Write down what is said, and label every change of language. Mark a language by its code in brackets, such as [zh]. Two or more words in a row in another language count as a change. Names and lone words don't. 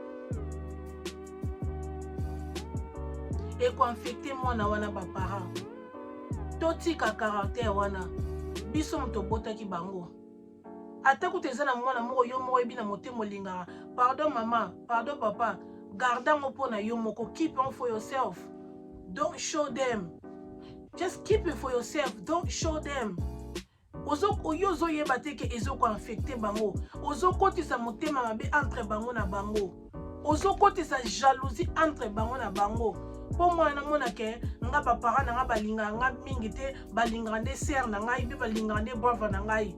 [ln] E ko infecte mwana wana baparent totika caractère wana biso moto botaki bango. Ata kuti eza na mwana moko yo moko ebi na motema olingaka, pardon mama, pardon papa, gardango mpo na yo moko. [en] Keep on for yourself, don't show them. Just keep it for yourself, don't show them. [ln] Oyo ozoyeba te ke ezoko infecte bango, ozokotisa motema mabe entre bango na bango, ozokotisa jalousie entre bango na bango. Po mwana mona ke nga baparent na nga balinga nga mingi te, balinga nde sœur na ngai bi balinga nde brother na ngai.